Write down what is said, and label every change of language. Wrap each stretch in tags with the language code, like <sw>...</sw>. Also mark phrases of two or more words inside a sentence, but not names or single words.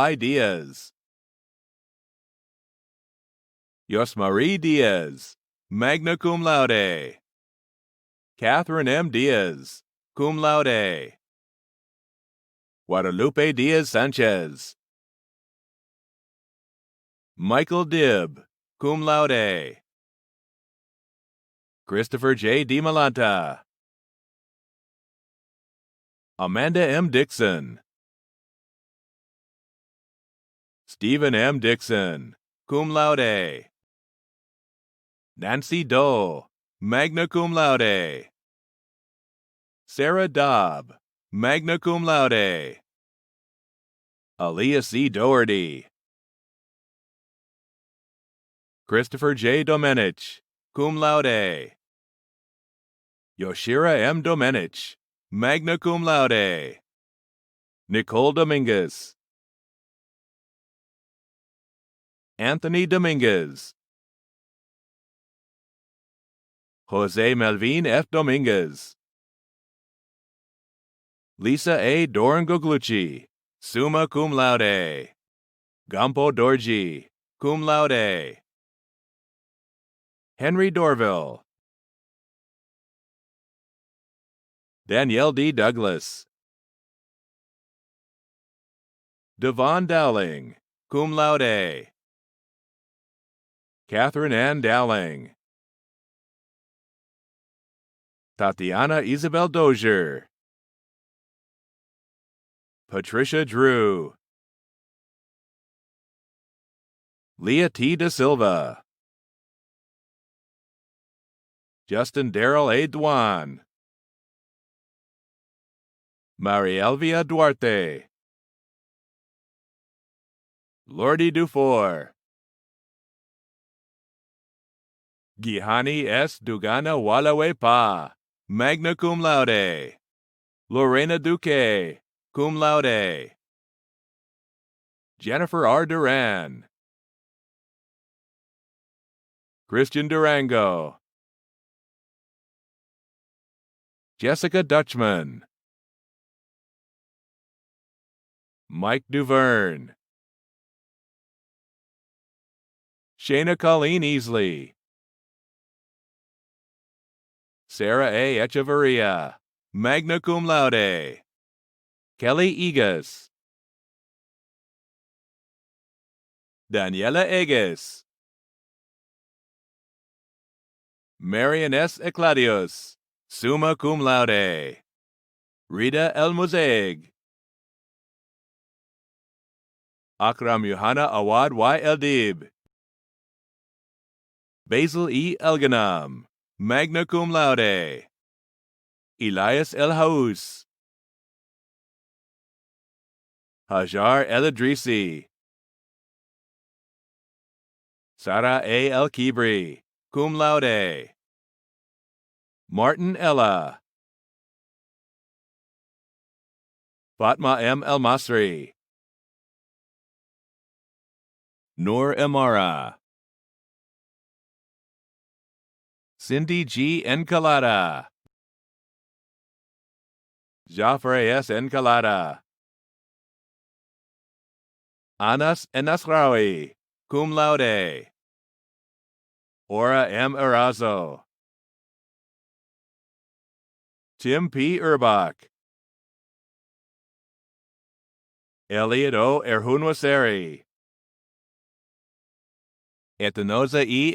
<en>Diaz. Yosmarie Diaz,</en> <la>magna cum laude.</la> <en>Catherine M. Diaz,</en> <la>cum laude.</la> <en>Guadalupe Diaz Sanchez. Michael Dibb,</en> <la>cum laude.</la> <en>Christopher J. DiMalanta. Amanda M. Dixon. Stephen M. Dixon,</en> <la>cum laude.</la> <en>Nancy Doe,</en> <la>magna cum laude.</la> <en>Sarah Dobb,</en> <la>magna cum laude.</la> <en>Aaliyah C. Doherty. Christopher J. Domenech,</en> <la>cum laude.</la> <en>Yoshira M. Domenech,</en> <la>magna cum laude.</la> <en>Nicole Dominguez. Anthony Dominguez. Jose Melvin F. Dominguez. Lisa A. Dorn-Goglucci,</en> <la>summa cum laude.</la> <en>Gampo Dorji,</en> <la>cum laude.</la> <en>Henry Dorville. Danielle D. Douglas. Devon Dowling,</en> <la>cum laude.</la> <en>Catherine Ann Dowling. Tatiana Isabel Dozier. Patricia Drew. Leah T. Da Silva. Justin Darrell A. Dwan. Marielvia Duarte. Lordy Dufour. Gihani S. Dugana Walawe Pa,</en> <la>magna cum laude.</la> <en>Lorena Duque,</en> <la>cum laude.</la> <en>Jennifer R. Duran. Christian Durango. Jessica Dutchman. Mike Duverne. Shayna Colleen Easley. Sarah A. Echeverria,</en> <la>magna cum laude.</la> <en>Kelly Egas. Daniela Egas. Marian S. Ecladios,</en> <la>summa cum laude.</la> <en>Rita El Mosaic. Akram Yohana Awad Y. Eldib. Basil E. Elganam,</en> <la>magna cum laude.</la> <en>Elias El Haus. Hajar El Idrisi. Sarah A. El Kibri,</en> <la>cum laude.</la> <en>Martin Ella. Fatma M. El Masri. Noor Emara. Cindy G. Encalada. Jafre S. Encalada. Anas Enasrawi,</en> <la>cum laude.</la> <en>Ora M. Erazo. Tim P. Urbach. Elliott O. Erhunwaseri. Etanoza E.</en>